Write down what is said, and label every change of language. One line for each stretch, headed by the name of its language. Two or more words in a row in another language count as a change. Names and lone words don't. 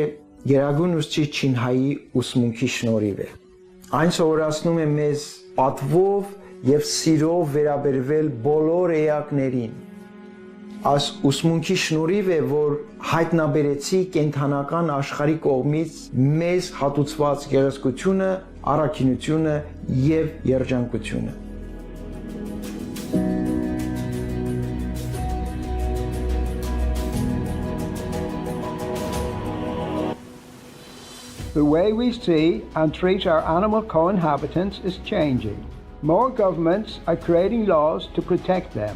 Armenian: Գերագույն ուսուցիչ Չինհայի ուսմունքի շնորհիվ է։ Այն սովորացնում է մեզ պատվով եւ սիրով վերաբերվել բոլոր էակներին։ Այս ուսմունքի շնորհիվ է, որ հայտնաբերեցի կենդանական աշխարհի կողմից մեզ հատուցված գեղեցկությունը, առաքինությունը եւ երջանկությունը։
English: The way we see and treat our animal co-inhabitants is changing. More governments are creating laws to protect them.